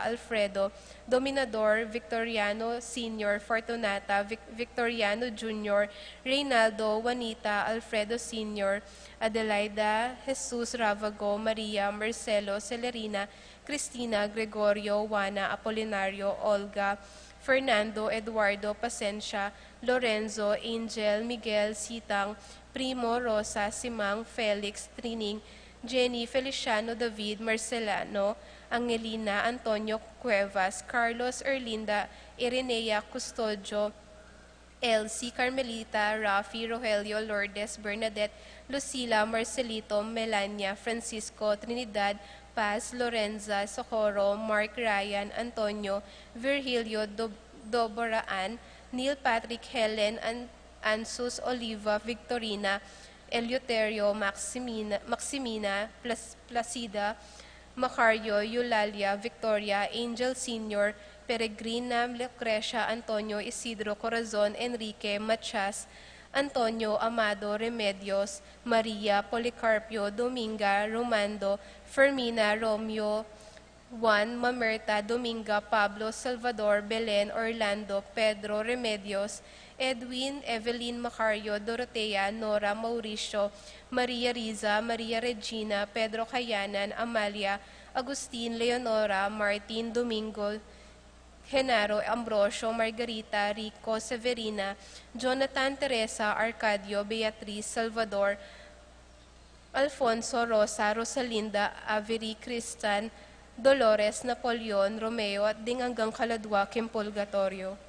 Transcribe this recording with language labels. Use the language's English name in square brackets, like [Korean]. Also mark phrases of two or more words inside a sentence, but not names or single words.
[Pampanga] Alfredo, Dominador, Victoriano Sr., Fortunata, Victoriano Jr., Reynaldo, Juanita, Alfredo Sr., Adelaida, Jesus, Ravago, Maria, Marcelo, Celerina, Cristina, Gregorio, Juana, Apolinario, Olga, Fernando, Eduardo, Pasencia, Lorenzo, Angel, Miguel, Sitang, Primo, Rosa, Simang, Felix, Trining, Jenny, Feliciano, David, Marcelano, Angelina, Antonio Cuevas, Carlos, Erlinda, Irenea, Custodio, Elsie, Carmelita, Rafi, Rogelio, Lourdes, Bernadette, Lucila, Marcelito, Melania, Francisco, Trinidad, Paz, Lorenza, Socorro, Mark, Ryan, Antonio, Virgilio, Doboraan, Neil Patrick, Helen, Ansus, Oliva, Victorina, Eleuterio, Maximina, Placida, Macario, Eulalia, Victoria, Angel Sr., Peregrina, Lucrecia, Antonio, Isidro, Corazon, Enrique, Machas, Antonio, Amado, Remedios, Maria, Policarpio, Dominga, Romando, Fermina, Romeo, Juan, Mamerta, Dominga, Pablo, Salvador, Belen, Orlando, Pedro, Remedios, Edwin, Evelyn, Macario, Dorotea, Nora, Mauricio, Maria Riza, Maria Regina, Pedro Cayanan, Amalia, Agustin, Leonora, Martin, Domingo, Genaro, Ambrosio, Margarita, Rico, Severina, Jonathan, Teresa, Arcadio, Beatriz, Salvador, Alfonso, Rosa, Rosalinda, Avery, Cristan, Dolores, Napoleon, Romeo, at ding hanggang Kaladwa, Purgatorio.